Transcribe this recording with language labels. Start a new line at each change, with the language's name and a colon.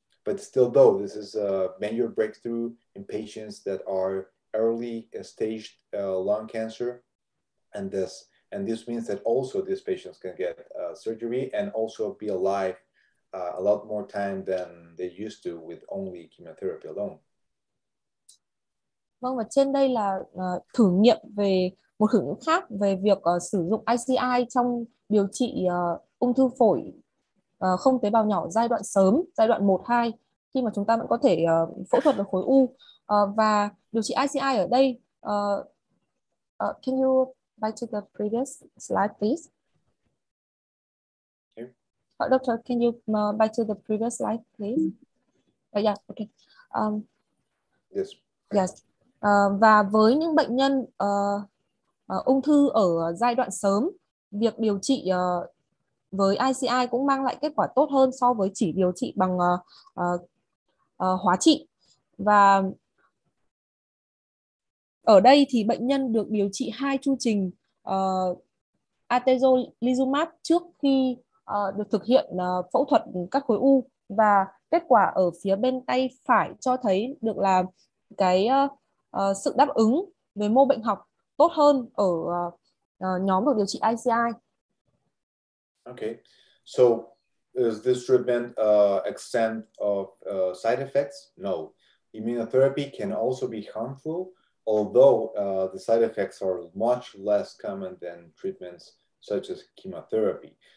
English: But still, though, this is a major breakthrough in patients that are early stage lung cancer, and this means that also these patients can get surgery and also be alive a lot more time than they used to with only chemotherapy alone.
Vietnamese: Vâng, và trên đây là thử nghiệm về một thử nghiệm khác về việc sử dụng ICI trong điều trị ung thư phổi không tế bào nhỏ giai đoạn sớm, giai đoạn 1-2, khi mà chúng ta vẫn có thể phẫu thuật được khối u. Và điều trị ICI ở đây,
English: can you back to the previous slide, please? Doctor, can you back to the previous slide, please? Yeah, okay. Yes. Yes.
Vietnamese: Và với những bệnh nhân ung thư ở giai đoạn sớm, việc điều trị với ICI cũng mang lại kết quả tốt hơn so với chỉ điều trị bằng hóa trị. Và ở đây thì bệnh nhân được điều trị 2 chu trình atezolizumab trước khi được thực hiện phẫu thuật cắt khối u, và kết quả ở phía bên tay phải cho thấy được là cái sự đáp ứng về mô bệnh học tốt hơn ở nhóm được điều trị ICI.
English: Okay, so is this treatment extent of side effects? No. Immunotherapy can also be harmful, although the side effects are much less common than treatments such as chemotherapy.